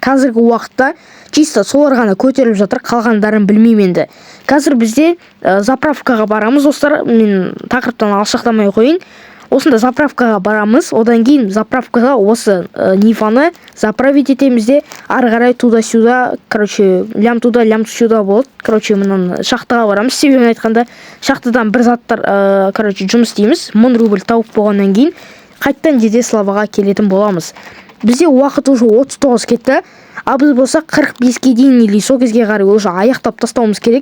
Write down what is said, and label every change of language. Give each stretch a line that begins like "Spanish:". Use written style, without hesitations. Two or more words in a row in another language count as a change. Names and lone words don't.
Kazakh: Қазіргі уақытта чисто солар ғана көтеріліп жатыр, қалғандарын білмеймін енді. Қазір бізде заправкаға барамыз, достар. Мен тақырыптан алшақтамай қойын. Осында заправкаға барамыз, одан кейін заправкаға осы Ниваны заправить етеміз де, ары қарай
Russian: туда-сюда, лям туда, лям сюда
Kazakh: болады. Мынан шахтаға барамыз. Себебін айтқанда, шахтадан бір заттар, жұмыс істейміз. 1000 рубль тауып болғаннан кейін қайттан Дедеславаға келетін боламыз. Бізде уақыт уже 39 кетті. Біз болса 45-ке дейін или сол кезге қарай уже аяқтап тастауымыз керек.